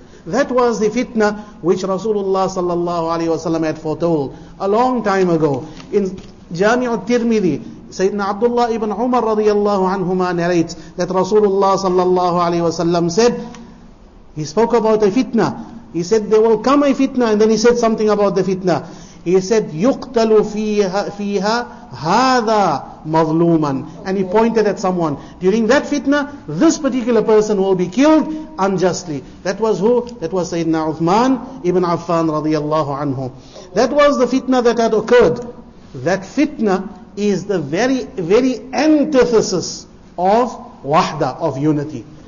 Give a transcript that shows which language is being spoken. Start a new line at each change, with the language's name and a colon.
English: That was the fitnah which Rasulullah sallallahu alaihi wasallam had foretold a long time ago. In Jami' al-Tirmidhi, Sayyidina Abdullah ibn Umar radiyallahu anhuma narrates that Rasulullah sallallahu alaihi wasallam said, he spoke about a fitnah. He said there will come a fitnah, and then he said something about the fitnah. He said,
Arabic: يُقْتَلُ فِيهَا هَذَا مَظْلُومًا.
English: And he pointed at someone. During that fitnah, this particular person will be killed unjustly. That was who? That was Sayyidina Uthman ibn Affan radiyallahu anhu. That was the fitnah that had occurred. That fitnah is the very, very antithesis of wahda, of unity.